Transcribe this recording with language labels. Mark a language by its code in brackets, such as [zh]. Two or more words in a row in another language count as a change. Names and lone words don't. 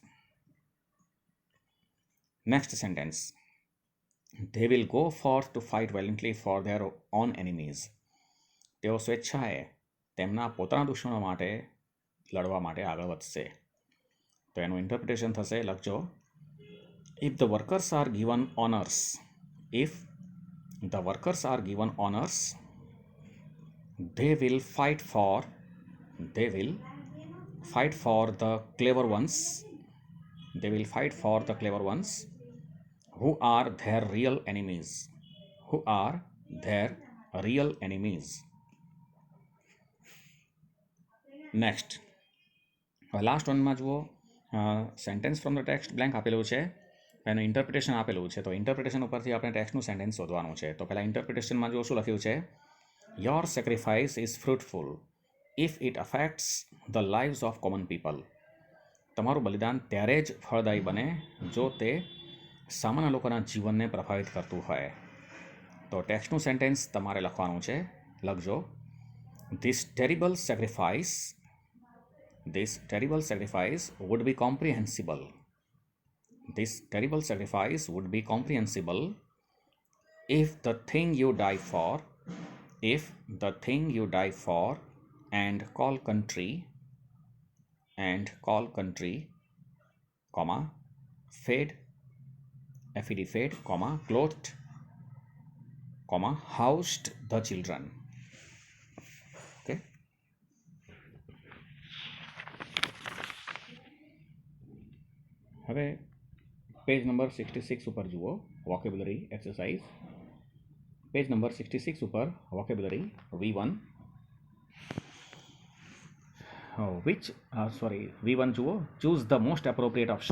[en] Next sentence. They will go forth to fight valiantly for their own enemies. [gu] તેઓ સ્વેચ્છાએ તેમના પોતાના દુશ્મનો માટે લડવા માટે આગળ વધશે. તો એનું ઇન્ટરપ્રિટેશન થશે, લખજો, [en] if the workers are given honors, they will fight for the clever ones who are their real enemies. Next. last one [gu] જુઓ, [en] sentence from the text blank [gu] આપેલું છે, એનું ઇન્ટરપ્રિટેશન આપેલું છે. તો ઇન્ટરપ્રિટેશન ઉપરથી આપણે ટેક્સ્ટનું સેન્ટેન્સ શોધવાનું છે. તો પહેલાં ઇન્ટરપ્રિટેશનમાં જુઓ શું લખ્યું છે, [en] your sacrifice is fruitful if it affects the lives of common people. [gu] તમારું બલિદાન ત્યારે જ ફળદાયી બને જો તે સામાન્ય લોકોના જીવનને પ્રભાવિત કરતું હોય. તો ટેક્સ્ટનું સેન્ટેન્સ તમારે લખવાનું છે. લખજો, [en] This terrible sacrifice would be comprehensible. If the thing you die for and call country, comma, fed, comma, clothed, comma, housed the children. Okay. [gu] હવે [en] page number [gu] 66 ઉપર જુઓ, [en] vocabulary exercise. page number 66 [gu] ઉપર [en] વોકેબ્યુલરી V1 [gu] જુઓ, [en] choose the most appropriate option.